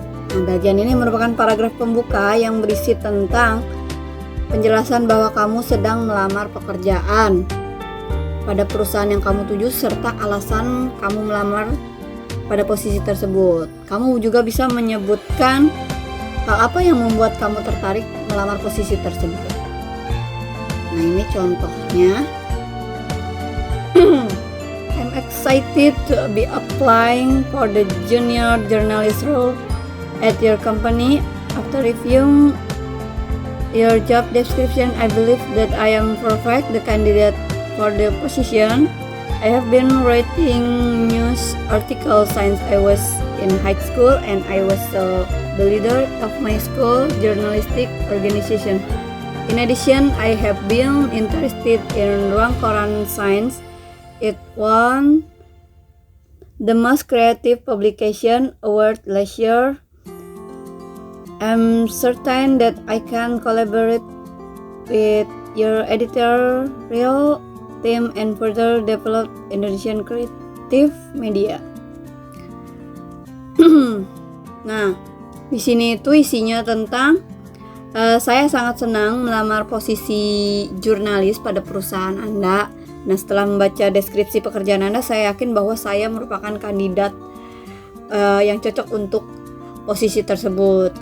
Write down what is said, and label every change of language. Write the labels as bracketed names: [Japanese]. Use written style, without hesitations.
[Indonesian] Nah, bagian ini merupakan paragraf pembuka yang berisi tentang penjelasan bahwa kamu sedang melamar pekerjaan pada perusahaan yang kamu tuju serta alasan kamu melamar pada posisi tersebut. Kamu juga bisa menyebutkan hal apa yang membuat kamu tertarik melamar posisi tersebut. Nah, ini contohnya. [English] I'm excited to be applying for the junior journalist role at your company. After reviewing your job description, I believe that I am perfect the candidate for the position. I have been writing news articles since I was in high school, and I was the leader of my school journalistic organization. In addition, I have been interested in Ruang Koran Science. It won the most creative publication award last year. I'm certain that I can collaborate with your editorial team and further develop Indonesian creative media. [Indonesian] Nah, di sini itu isinya tentang saya sangat senang melamar posisi jurnalis pada perusahaan Anda. Nah, setelah membaca deskripsi pekerjaan Anda, saya yakin bahwa saya merupakan kandidat yang cocok untuk posisi tersebut.